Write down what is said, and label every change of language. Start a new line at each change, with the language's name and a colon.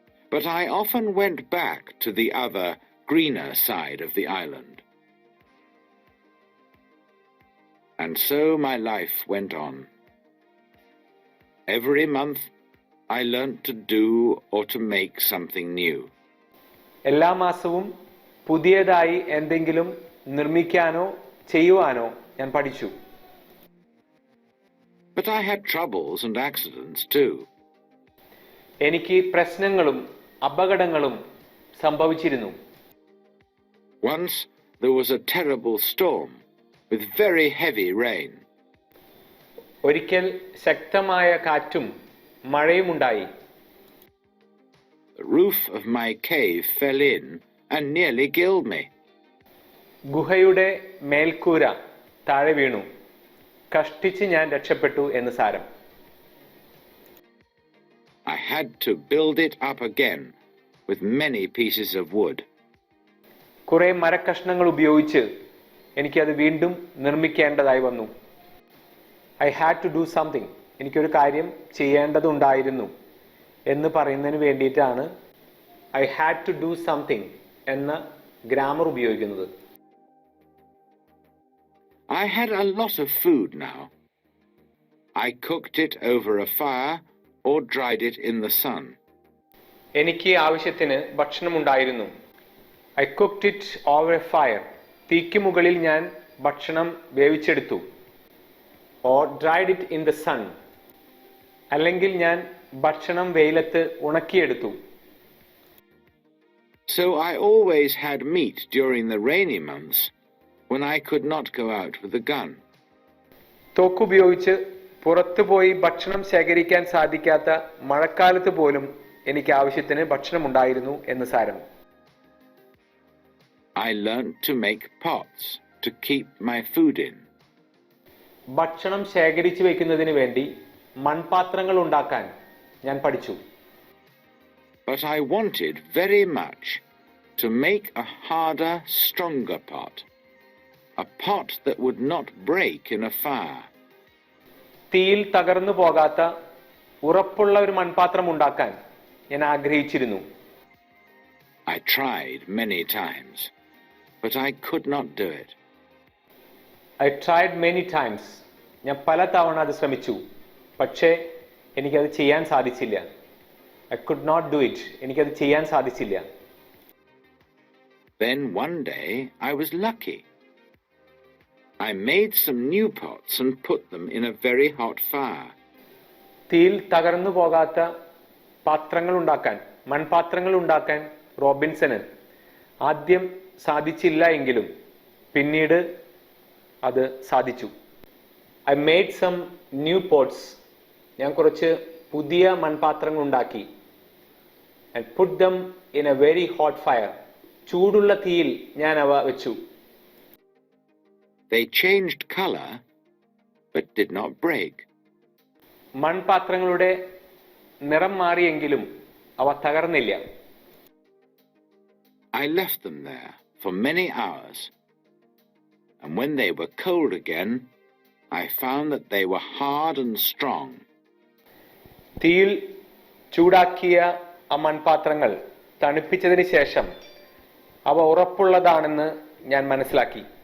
English: But I often went back to the other, greener side of the island. And so my life went on. Every month, I learnt to do or to make something new.
Malayalam: എല്ലാ മാസവും പുതിയതായി എന്തെങ്കിലും നിർമ്മിക്കാനോ ചെയ്യുവാനോ ഞാൻ പഠിച്ചു.
English: But I had troubles and accidents too.
Malayalam: എനിക്ക് പ്രശ്നങ്ങളും അപകടങ്ങളും സംഭവിച്ചിരുന്നു.
English: Once there was a terrible storm with very heavy rain.
Malayalam: ഒരിക്കൽ ശക്തമായ കാറ്റും മഴയും ഉണ്ടായി.
English: The roof of my cave fell in and nearly killed me.
Malayalam: ഗുഹയുടെ മേൽക്കൂര താഴെ വീണു. കഷ്ടിച്ച് ഞാൻ രക്ഷപ്പെട്ടു എന്ന് സാരം.
English: I had to build it up again with many pieces of wood.
Malayalam: കുറെ മരക്കഷ്ണങ്ങൾ ഉപയോഗിച്ച് എനിക്കത് വീണ്ടും നിർമ്മിക്കേണ്ടതായി വന്നു.
English: I had to do something.
Malayalam: എനിക്കൊരു കാര്യം ചെയ്യേണ്ടതുണ്ടായിരുന്നു എന്ന് പറയുന്നതിന് വേണ്ടിയിട്ടാണ്
English: I had to do something
Malayalam: എന്ന ഗ്രാമർ ഉപയോഗിക്കുന്നത്.
English: I had a lot of food now. I cooked it over a fire or dried it in the sun.
Malayalam: എനിക്ക് ആവശ്യത്തിന് ഭക്ഷണമുണ്ടായിരുന്നു.
English: I cooked it over a fire.
Malayalam: തീക്ക് മുകളിൽ ഞാൻ ഭക്ഷണം വേവിച്ചെടുത്തു.
English: Or dried it in the sun.
Malayalam: അല്ലെങ്കിൽ ഞാൻ ഭക്ഷണം വെയിലത്ത് ഉണക്കിയെടുത്തു.
English: So I always had meat during the rainy months when I could not go out with a gun.
Malayalam: തോക്കുപയോഗിച്ച് പുറത്തു പോയി ഭക്ഷണം ശേഖരിക്കാൻ സാധിക്കാത്ത മഴക്കാലത്ത് പോലും എനിക്ക് ആവശ്യത്തിന് ഭക്ഷണമുണ്ടായിരുന്നു എന്ന് സാരം.
English: I learnt to make pots to keep my food in.
Malayalam: ഭക്ഷണം ശേഖരിച്ചു വെക്കുന്നതിന് വേണ്ടി മൺപാത്രങ്ങൾ ഉണ്ടാക്കാൻ ഞാൻ പഠിച്ചു.
English: But I wanted very much to make a harder, stronger pot. A pot that would not break in a fire.
Malayalam: തീയിൽ തകർന്നു പോകാത്ത ഉറപ്പുള്ള ഒരു മൺപാത്രം ഉണ്ടാക്കാൻ ഞാൻ ആഗ്രഹിച്ചിരുന്നു.
English: I tried many times, but I could not do it. I tried many times.
Malayalam: ഞാൻ പല തവണ അത് ശ്രമിച്ചു, പക്ഷേ എനിക്കത് ചെയ്യാൻ സാധിച്ചില്ല.
English: I could not do it.
Malayalam: എനിക്കത് ചെയ്യാൻ സാധിച്ചില്ല.
English: Then one day I was lucky. I made some new pots and put them in a very hot fire.
Malayalam: തീയിൽ തകർന്നു പോകാത്ത പാത്രങ്ങൾ ഉണ്ടാക്കാൻ, മൺപാത്രങ്ങൾ ഉണ്ടാക്കാൻ റോബിൻസന് ആദ്യം സാധിച്ചില്ല എങ്കിലും പിന്നീട് അത് സാധിച്ചു.
English: I made some new pots.
Malayalam: ഞാൻ കുറച്ച് പുതിയ മൺപാത്രങ്ങൾ ഉണ്ടാക്കി.
English: And put them in a very hot fire.
Malayalam: ചൂടുള്ള തീയിൽ ഞാൻ അവ വെച്ചു.
English: They changed color, but did not break.
Malayalam: മൺപാത്രങ്ങളുടെ നിറം മാറിയെങ്കിലും അവ തകർന്നില്ല.
English: I left them there for many hours, and when they were cold again, I found that they were hard and strong.
Malayalam: തീയിൽ ചൂടാക്കിയ ആ മൺപാത്രങ്ങൾ തണുപ്പിച്ചതിന് ശേഷം അവ ഉറപ്പുള്ളതാണെന്ന് ഞാൻ മനസ്സിലാക്കി.